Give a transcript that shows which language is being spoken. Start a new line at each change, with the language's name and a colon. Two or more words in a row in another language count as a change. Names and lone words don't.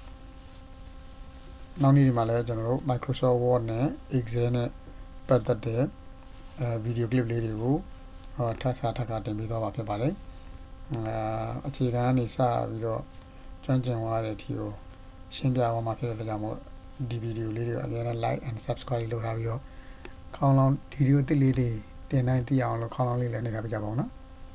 Burmese: နောက်နေ့ဒီမှာလည်းကျွန်တော်တို့ Microsoft Word နဲ့ Excel နဲ့ပတ်သက်တဲ့ဗီဒီယိုကလစ်လေးတွေကိုထပ်တင်ပေးသွားမှာဖြစ်ပါတယ်အခြေခံကနေစပြီးတော့ကျွမ်းကျင်သွားတဲ့အထိကိုရှင်းပြသွားမှာဖြစ်တဲ့ကြောင့်မို့ဒီဗီဒီယိုလေးတွေကိုအများနဲ့
English: like and subscribe
Burmese: လုပ်ထားပြီးတော့ခေါင်းလောင်းဗီဒီယိုတစ်လေးတွေတင်တိုင်းသိအောင်လို့ခေါင်းလောင်းလေးလည်းနှိပ်ထားပြကြပါဦးနော်